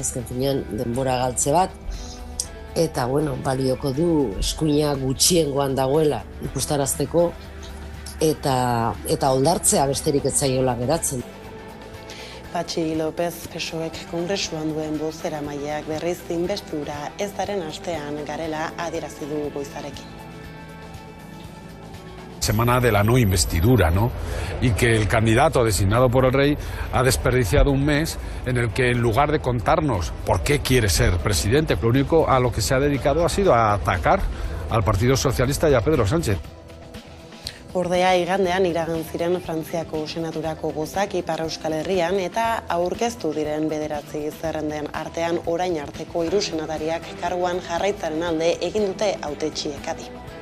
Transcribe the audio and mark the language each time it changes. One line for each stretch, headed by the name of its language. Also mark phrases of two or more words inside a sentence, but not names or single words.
Basque: Azken finean denbora galtze bat, eta balioko du eskuina gutxiengoan dagoela ikustarazteko eta oldartzea besterik ez zaiola geratzen. Patxi López PSOEk Kongresuan duen bozeramaileak berriz inbestidura ez daren astean garela adierazi du goizarekin.
Spanish: Semana de la no investidura, ¿no? Y que el candidato designado por el rey ha desperdiciado un mes en el que en lugar de contarnos por qué quiere ser presidente, lo único a lo que se ha dedicado ha sido a atacar al Partido Socialista y a Pedro Sánchez.
Basque: Ordea igandean iragan ziren Frantziako senaturako gozak Ipar Euskal Herrian eta aurkeztu diren 9 zerrenden artean orain arteko 3 senatariak karguan jarraitzaren alde egin dute hautetsiek adi.